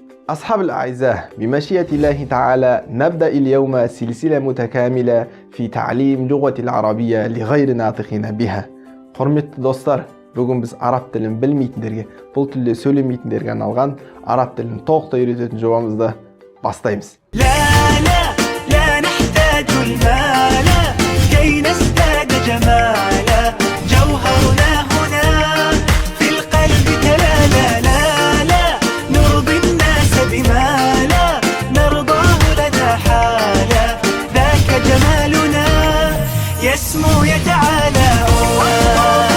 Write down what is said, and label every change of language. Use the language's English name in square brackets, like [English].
[Arabic] أصحاب الأعزاء، بمشيئة الله تعالى نبدأ اليوم سلسلة متكاملة في تعليم لغة العربية لغير ناطقين بها. [Kazakh] Құрметті достар, бүгін біз араб тілін білмейтіндерге, бұл тілде сөйлемейтіндерге арналған араб тілін толықтай үйрететін жобамызды бастаймыз. [Arabic] لا نحتاج المال كي نزداد جمالا جوهرنا هنا في القلب تلالا لا نرضي الناس بما لا نرضاه لنا حالا ذاك جمالنا يسمو يتعالى